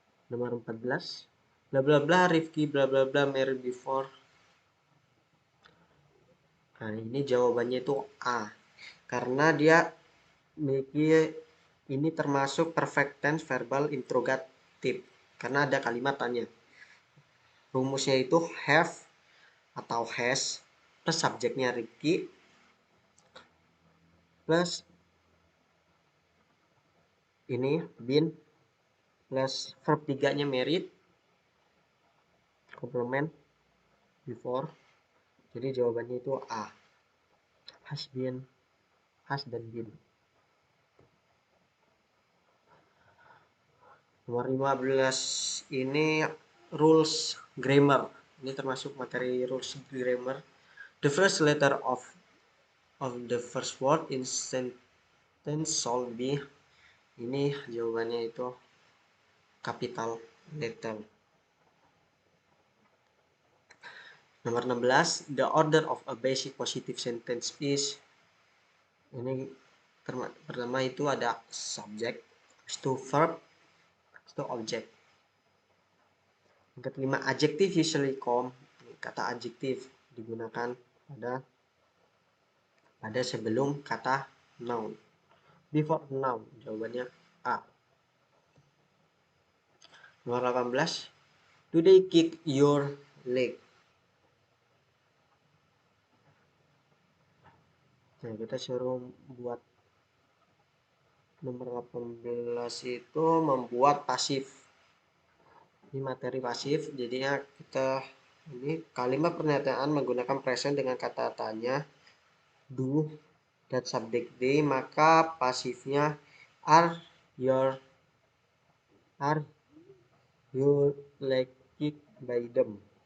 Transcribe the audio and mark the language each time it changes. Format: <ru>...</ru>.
<id>Nomor 14,</id> <en>bla bla bla Rifki bla bla bla married before.</en> <id>Nah, ini jawabannya itu A. Karena dia memiliki ini termasuk perfect tense verbal interrogative. Karena ada kalimat tanya. Rumusnya itu have atau has plus subjeknya Rifki plus ini been plus verb 3-nya married complement before. Jadi jawabannya itu A, has been, has dan been. Nomor 15 ini rules grammar. Ini termasuk materi rules grammar.</id> <en>The first letter of the first word in sentence shall be.</en> <id>Ini jawabannya itu capital letter. Nomor 16,</id> <en>the order of a basic positive sentence is.</en> <id>Ini pertama itu ada subject, to verb, to object. Yang kelima,</id> <en>adjective usually come.</en> <id>Kata adjektif digunakan pada sebelum kata noun.</id> <en>Before noun,</en> <id>jawabannya A. Nomor 18,</id> <en>do they kick your leg?</en> <id>Nah, kita suruh buat nomor 18 itu membuat pasif. Ini materi pasif, jadinya kita ini kalimat pernyataan menggunakan present dengan kata tanya do dan subjek they, maka pasifnya</id> <en>are you like kicked by them.</en>